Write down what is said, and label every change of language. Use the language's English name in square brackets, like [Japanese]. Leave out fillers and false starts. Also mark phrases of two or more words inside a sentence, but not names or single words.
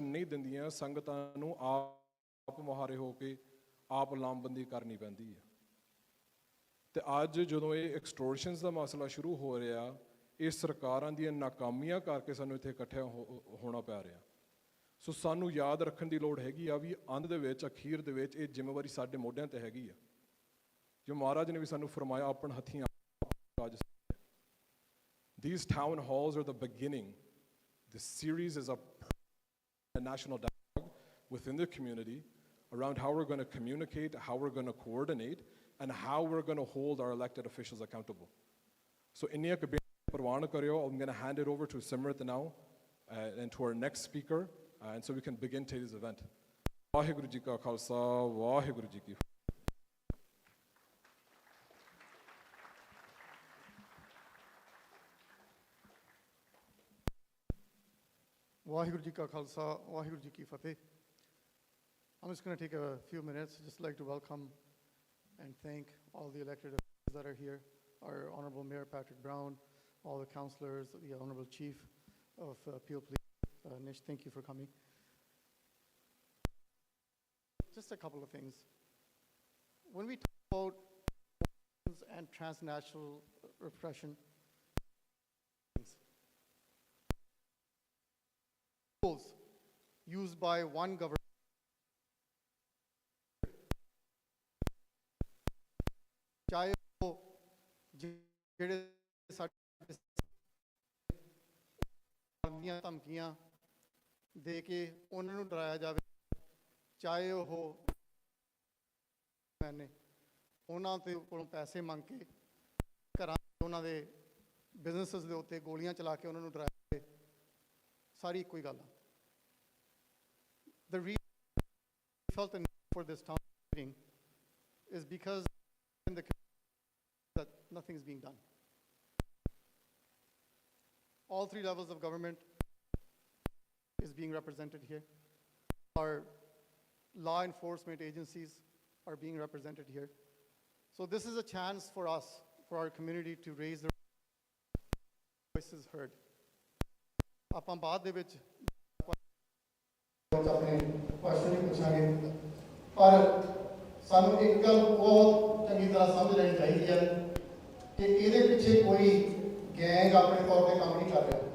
[Punjabi] ਨਹੀਂ ਦਿੰਦੀਆਂ ਸੰਗਤਾਂ ਨੂੰ ਆਪ ਮੁਹਾਰੇ ਹੋ ਕੇ ਆਪ ਲਾਮਬੰਦੀ ਕਰਨੀ ਪੈਂਦੀ ਹੈ ਤੇ ਅੱਜ ਜਦੋਂ ਇਹ ਐਕਸਟੋਰਸ਼ਨਸ ਦਾ ਮਸਲਾ ਸ਼ੁਰੂ ਹੋ ਰਿਹਾ ਇਹ ਸਰਕਾਰਾਂ ਦੀਆਂ ਨਾਕਾਮੀਆਂ ਕਰਕੇ ਸਾਨੂੰ ਇੱਥੇ ਇਕੱਠਿਆਂ ਹੋਣਾ ਪੈ ਰਿਹਾ ਸੋ ਸਾਨੂੰ ਯਾਦ ਰੱਖਣ ਦੀ ਲੋੜ ਹੈਗੀ ਆ ਵੀ ਅੰਤ ਦੇ ਵਿੱਚ ਅਖੀਰ ਦੇ ਵਿੱਚ ਇਹ ਜ਼ਿੰਮੇਵਾਰੀ ਸਾਡੇ ਮੋਢਿਆਂ ਤੇ ਹੈਗੀ ਆ ਜੋ ਮਹਾਰਾਜ ਨੇ ਵੀ ਸਾਨੂੰ ਫਰਮਾਇਆ ਆਪਣੇ ਹੱਥੀਂ [English] These town halls are the beginning. This series is a national dialogue within the community around how we're going to communicate, how we're going to coordinate, and how we're going to hold our elected officials accountable. So [Punjabi] ਇਨੀਆ ਕੇ ਪਰਵਾਨ ਕਰਿਓ, [English] I'm going to hand it over to Simrit now and to our next speaker, and so we can begin today's event. [Punjabi] ਵਾਹਿਗੁਰੂ ਜੀ ਕਾ ਖ਼ਾਲਸਾ, ਵਾਹਿਗੁਰੂ ਜੀ ਕੀ ਵਾਹਿਗੁਰੂ ਜੀ ਕਾ ਖ਼ਾਲਸਾ, ਵਾਹਿਗੁਰੂ ਜੀ ਕੀ ਫ਼ਤਹਿ. [English] I'm just going to take a few minutes, just like to welcome and thank all the elected officials that are here, our Honorable Mayor Patrick Brown, all the councillors, the Honorable Chief of Peel Police. Nish, thank you for coming. Just a couple of things. When we talk about and transnational repression, tools used by one government [Punjabi] ਚਾਹੇ ਉਹ ਜਿਹੜੇ ਸਾਡੇ ਦੀਆਂ ਧਮਕੀਆਂ ਦੇ ਕੇ ਉਹਨਾਂ ਨੂੰ ਡਰਾਇਆ ਜਾਵੇ ਚਾਹੇ ਉਹ ਮੈਨੇ ਉਹਨਾਂ ਦੇ ਕੋਲੋਂ ਪੈਸੇ ਮੰਗ ਕੇ ਘਰਾਂ ਉਹਨਾਂ ਦੇ ਬਿਜ਼ਨੈਸਸ ਦੇ ਉੱਤੇ ਗੋਲੀਆਂ ਚਲਾ ਕੇ ਉਹਨਾਂ ਨੂੰ ਡਰਾਇਆ ਜਾਵੇ ਸਾਰੀ ਇੱਕੋ ਹੀ ਗੱਲ ਆ [English] The reason we felt the need for this town meeting is because in the community that nothing is being done. All three levels of government is being represented here. Our law enforcement agencies are being represented here. So this is a chance for us, for our community to raise their voices heard. [Punjabi] ਆਪਾਂ ਬਾਅਦ ਦੇ ਵਿੱਚ ਆਪਣੇ ਕੁਐਸਚਨ ਵੀ ਪੁੱਛਾਂਗੇ, ਪਰ ਸਾਨੂੰ ਇੱਕ ਗੱਲ ਬਹੁਤ ਚੰਗੀ ਤਰ੍ਹਾਂ ਸਮਝ ਲੈਣੀ ਚਾਹੀਦੀ ਹੈ ਕਿ ਇਹਦੇ ਪਿੱਛੇ ਕੋਈ ਗੈਂਗ ਆਪਣੇ ਤੌਰ ਤੇ ਕੰਮ ਨਹੀਂ ਕਰ ਰਿਹਾ।